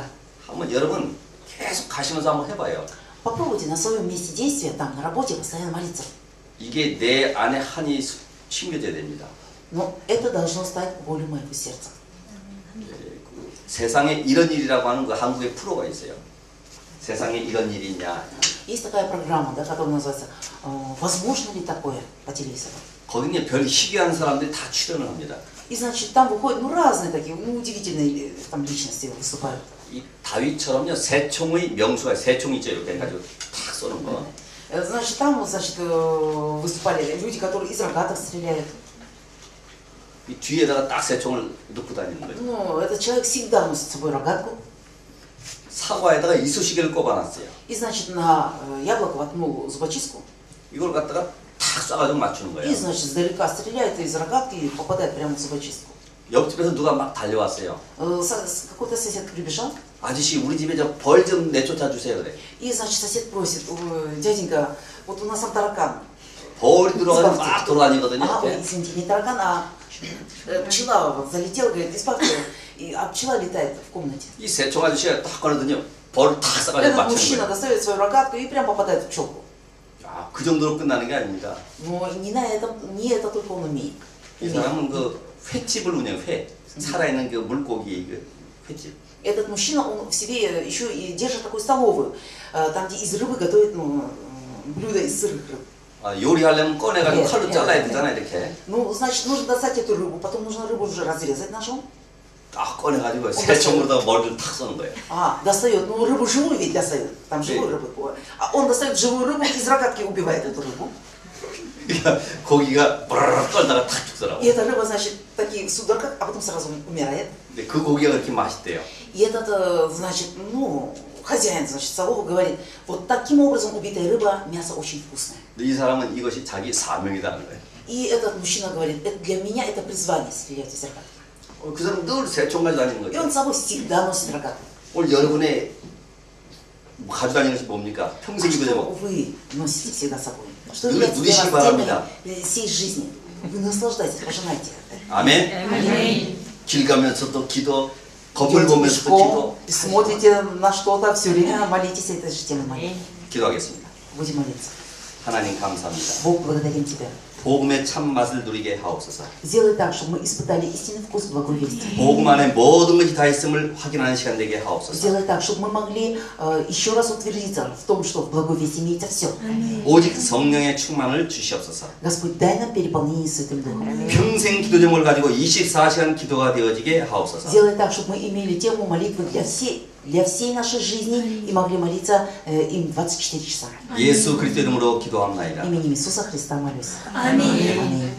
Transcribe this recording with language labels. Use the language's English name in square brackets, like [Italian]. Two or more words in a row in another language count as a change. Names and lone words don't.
[Korean] 한번 여러분 계속 가시면서 한번 해봐요. [Russian] Попробуйте на своем месте действия, там, на работе, постоянно молиться. [Korean] 이게 내 안에 한이 심겨져야 됩니다. [Russian] Но это должно стать болью моего сердца. [Korean] 세상에 이런 일이라고 하는 그 한국의 프로가 있어요. 세상에 이런 일이 있냐. [Russian] Есть такая программа, да, которая называется «Возможно ли такое?» по телевизору. [Korean] 거기는 별 희귀한 사람들이 다 출연을 합니다. [Russian] И, значит, там выходят, разные такие, удивительные там личности выступают. [Korean] 이 다윗처럼요, 새총의 명수가 새총 있죠, 이렇게 해가지고 탁 쏘는 거. [Russian] Значит, там, значит, выступали люди, которые из рогаток стреляют. [Korean] 이 뒤에다가 딱 새총을 넣고 다니는 거예요. [Russian] Ну, этот человек всегда носит с собой рогатку. [Korean] 사과에다가 이쑤시개를 꼽아놨어요. [Russian] И, значит, на яблоко воткнул зубочистку. [Korean] 이걸 갖다가 탁 쏴가지고 맞추는 [Russian] И, [Korean] 거예요. [Russian] значит, издалека стреляет из рогатки и попадает прямо в зубочистку. [Korean] 옆집에서 누가 막 달려왔어요. [Russian] Какой-то сосед прибежал. [Korean] 아저씨, 우리 집에 저 벌 좀 내쫓아 주세요, 그래. [Russian] И, значит, сосед просит: дяденька, вот у нас там таракан. [Korean] 벌이 들어가서 막 돌아다니거든요. [Russian] А, ой, [Korean] 이렇게. [Russian] извините, не таракан, а пчела вот залетела, говорит, избавьте, а пчела летает в комнате. [Korean] 이 새총 아저씨가 딱 꺼내더니 벌을 탁 쏴가지고 [Russian] Этот [Korean] 맞추는 [Russian] мужчина [Korean] 거예요. [Russian] достает свою рогатку и прям попадает в пчелку. [Korean] 아, 그 정도로 끝나는 게 아닙니다. [Russian] Но не на этом, не это только он умеет. [Korean] 이 사람은 그 횟집을 운영해. 회. 살아있는 그 물고기 그 횟집. [Russian] Этот мужчина, он в себе еще и держит такую столовую, там, где из рыбы готовят блюда из сырых рыб. [Korean] 아, 요리하려면 꺼내가지고 네, 칼로 네, 잘라야 네. 되잖아, 이렇게. [Russian] Ну, значит, нужно достать эту рыбу, потом нужно рыбу уже разрезать ножом. [Korean] 딱 꺼내가지고 새총으로다가 머리를 탁 쏘는 거예요. [Russian] А, достает, ну рыбу живую ведь достает, там живую рыбу. А он достает живую рыбу и из рогатки убивает эту рыбу. [Korean] 그러니까 고기가 버르르 떨다가 탁 죽더라고. [Russian] И эта рыба, значит, в таких судорогах, а потом сразу умирает. [Korean] 근데 그 고기가 그렇게 맛있대요. [Russian] И этот, значит, ну, хозяин, значит, столовой говорит: вот таким образом убитая рыба, мясо очень вкусное. [Korean] 근데 이 사람은 이것이 자기 사명이라는 거예요. [Russian] И этот мужчина говорит: это для меня это призвание стрелять из рогатки. [Korean] 그 사람 늘 새총 가지고 다니는 [Russian] И он [Korean] 거죠. [Russian] с собой всегда носит рогатку. [Korean] 오늘 여러분의 가지고 다니는 것이 뭡니까? [Russian] А [Korean] 평생 [Russian] что [Korean] 입으려고. [Russian] вы носите всегда с собой? Что Люди является для будущие вас [Korean] 바랍니다. [Russian] темой всей жизни? Вы наслаждайтесь, пожинайте. [Korean] 아멘. 아멘. 길 가면서 또 기도, 건물 [Russian] Идете [Korean] 보면서 또 [Russian] пешком, [Korean] 기도. [Russian] смотрите на что-то, все время молитесь этой же темой молитвы. [Korean] 기도하겠습니다. [Russian] Будем молиться. [Korean] 하나님 감사합니다. [Russian] Бог, благодарим Тебя. [Korean] 복음의 참 맛을 누리게 하옵소서. [Russian] Сделай так, чтобы мы испытали истинный вкус благой вести. [Korean] 복음 안에 모든 것이 다 있음을 확인하는 시간 되게 하옵소서. [Russian] Сделай так, чтобы мы могли еще раз утвердиться в том, что в благой вести имеется все. [Korean] 오직 성령의 충만을 주시옵소서. [Russian] Господь, дай нам переполнение Святым Духом. [Korean] 평생 기도 제목을 가지고 24시간 기도가 되어지게 하옵소서. [Russian] Сделай так, чтобы мы имели тему молитвы для всей нашей жизни и могли молиться им 24 часа. [Korean] 예수 그리스도 이름으로 기도합나이다. [Russian] Именем Иисуса Христа молюсь. [Korean] 아멘. [Russian] Аминь.